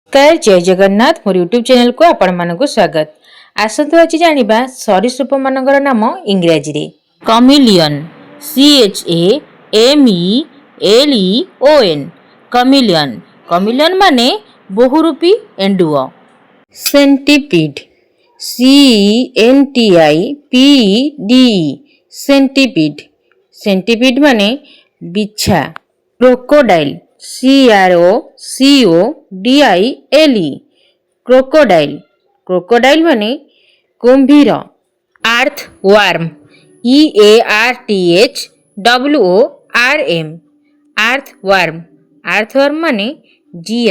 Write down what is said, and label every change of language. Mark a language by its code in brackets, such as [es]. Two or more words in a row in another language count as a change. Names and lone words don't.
[or] ନମସ୍କାର ଜୟ ଜଗନ୍ନାଥ ମୋର ୟୁଟ୍ୟୁବ ଚ୍ୟାନେଲ କୁ ଆପଣ ମାନଙ୍କ ସ୍ୱାଗତ। ଆସନ୍ତୁ ଆଜି ଜାଣିବା ସରୀସୃପ ମାନଙ୍କର ନାମ ଇଂରାଜୀ ରେ [en] chameleon CHAMELEON chameleon chameleon [or] ମାନେ ବହୁରୂପୀ ଏଣ୍ଡୁଅ। [en] centipede CENTIPED centipede centipede [or] ମାନେ ବିଛା। [en] crocodile CROCODILE crocodile crocodile [or] ମାନେ କୁମ୍ଭୀର। [en] earth worm EARTHWORM earth worm [or] ମାନେ ଜିଆ।